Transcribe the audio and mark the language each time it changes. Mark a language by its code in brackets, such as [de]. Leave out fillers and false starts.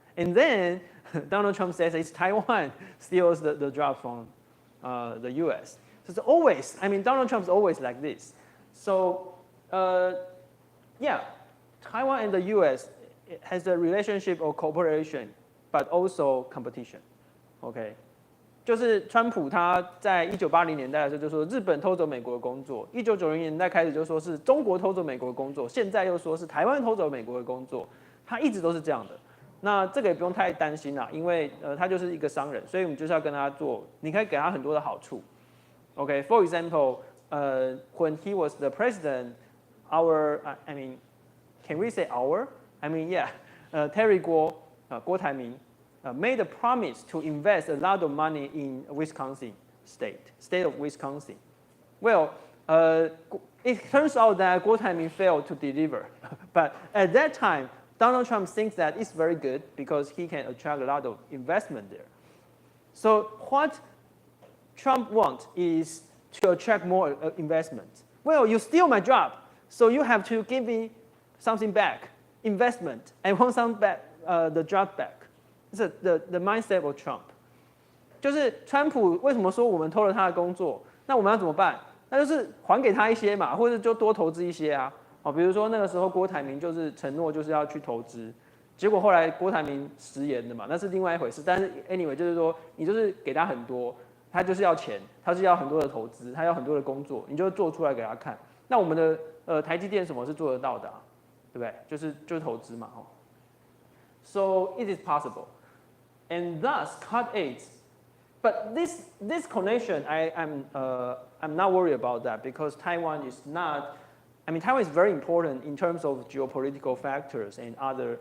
[en] And then Donald Trump says it's Taiwan steals the job from the US. So it's always, I mean, Donald Trump's always like this. So yeah, Taiwan and the US has a relationship or cooperation, but also competition. [zh] OK， 就是川普他在1980年代的时候就说日本偷走美国的工作，1990年代开始就说是中国偷走美国的工作，现在又说是台湾偷走美国的工作，他一直都是这样的。那这个也不用太担心啦，因为他就是一个商人，所以我们就是要跟他做，你可以给他很多的好处。 [en] OK, for example, when he was the president, I mean, can we say our? I mean, yeah, Terry Guo, 郭台铭, made a promise to invest a lot of money in Wisconsin state of Wisconsin. Well, it turns out that Guo Taiming failed to deliver, but at that time, Donald Trump thinks that it's very good because he can attract a lot of investment there. So what Trump wants is to attract more investment. Well, you steal my job, so you have to give me something back, investment, and want some back, the job back. It's the mindset of Trump. [zh] 就是川普为什么说我们偷了他的工作？那我们要怎么办？那就是还给他一些嘛，或者就多投资一些啊。哦，比如说那个时候郭台铭就是承诺就是要去投资，结果后来郭台铭食言了嘛，那是另外一回事。但是 [en] anyway [zh] 就是说你就是给他很多，他就是要钱，他是要很多的投资，他要很多的工作，你就做出来给他看。那我们的台积电什么是做得到的啊？对不对？就是投资嘛，哦。 [en] So it is possible, and thus cut aids. But this connection, I'm not worried about that because Taiwan is not. I mean, Taiwan is very important in terms of geopolitical factors and other.